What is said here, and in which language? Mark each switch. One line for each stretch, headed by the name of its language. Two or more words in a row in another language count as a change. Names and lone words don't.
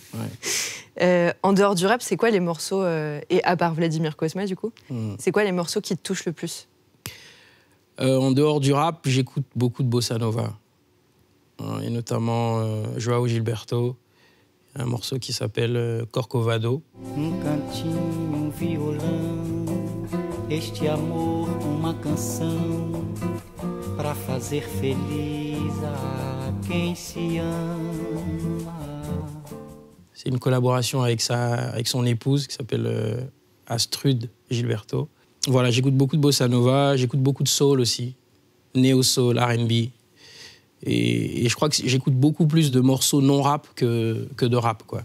French: Ouais. En dehors du rap, c'est quoi les morceaux, et à part Vladimir Cosma, du coup, c'est quoi les morceaux qui te touchent le plus? En dehors du rap, j'écoute beaucoup de bossa nova. Et notamment João Gilberto, un morceau qui s'appelle Corcovado.
Portuguese: Cantinho, violão, este amor, uma canção, pra fazer feliz a quem se ama.
French: C'est une collaboration avec son épouse qui s'appelle Astrud Gilberto. Voilà, j'écoute beaucoup de bossa nova, j'écoute beaucoup de soul aussi, néo-soul, R&B. Et je crois que j'écoute beaucoup plus de morceaux non-rap que de rap, quoi.